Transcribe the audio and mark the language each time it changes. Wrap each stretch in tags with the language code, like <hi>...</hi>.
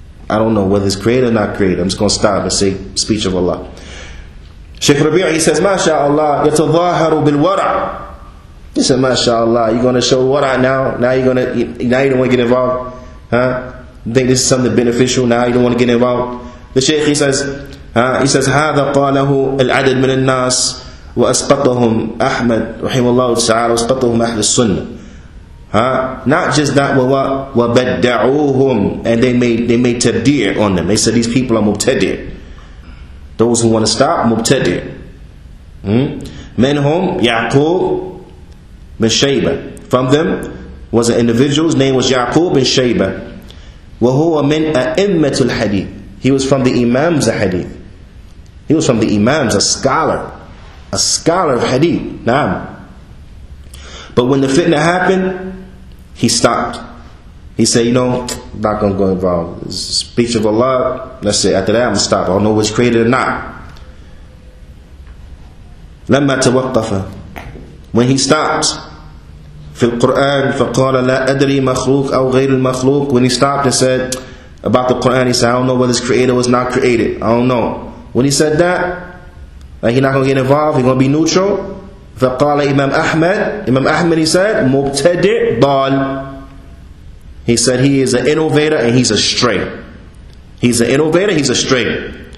<en>I don't know whether it's created or not created. I'm just going to stop and say speech of Allah. Shaykh Rabi', he says, MashaAllah,</en> <ar>yatadhaharu bil wara'.</ar> <en>He said, MashaAllah, you're going to show wara' now? Now you don't want to get involved? Huh? You think this is something beneficial? Now you don't want to get involved? The Shaykh, he says,</en> <ar>هذا قاله العدد من الناس وأسقطهم أحمد رحمه الله تعالى وأسقطهم أهل السنة.</ar> <en>Not just that,</en> <ar>وَبَدَّعُوهُم,</ar> <en>and they made tabdir on them. They said these people are mubtadi'. Those who want to stop, mubtadi'. Minhum Ya'qub bin Shayba. From them was an individual's name was Ya'qub bin Shayba.</en> <ar>وَهُوَ مِنْ أَئِمَّةُ الْحَدِيثِ.</ar> <en>He was from the Imams of Hadith. He was from the Imams, a scholar of Hadith. Naam. But when the fitna happened, he stopped. He said, I'm not going to go involved. It's the speech of Allah. Let's say after that I'm going to stop. I don't know what's created or not.</en> <ar>لما توقف,</ar> <en>when he stopped,</en> <ar>في القرآن فقال لا أدري مخلوق أو غير المخلوق.</ar> <en>When he stopped and said about the Qur'an, he said, I don't know whether it's created or it's not created. I don't know. When he said that, like he's not going to get involved, he's going to be neutral.</en> <ar>فقال Imam Ahmed,</ar> <en>he said,</en> <ar>مبتدع ضال.</ar> <en>He said he is an innovator and he's astray. He's an innovator, he's astray.</en>